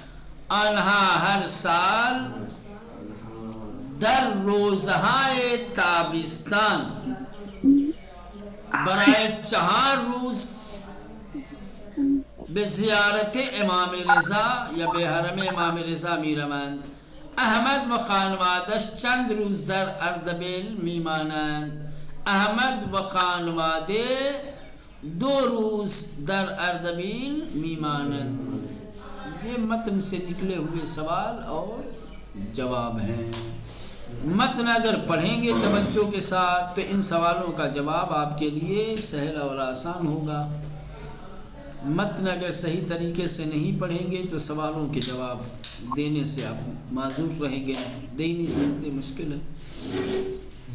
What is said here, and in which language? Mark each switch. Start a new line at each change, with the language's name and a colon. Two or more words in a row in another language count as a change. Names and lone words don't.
Persian: آنها هر سال در روزهای تابستان برای 4 روز به زیارت امام رضا یا به حرم امام رضا میروند. احمد و خانوادش چند روز در اردبیل میمانند. احمد و خانواده 2 روز در اردبیل میمانند.
Urdu: یہ متن سے نکلے ہوئے سوال اور جواب ہیں. متن اگر پڑھیں گے توجہ کے ساتھ تو ان سوالوں کا جواب آپ کے لیے سہل اور آسان ہوگا. متن اگر صحیح طریقے سے نہیں پڑھیں گے تو سوالوں کے جواب دینے سے آپ معذور رہیں گے، دے نہیں سکتے، مشکل ہے.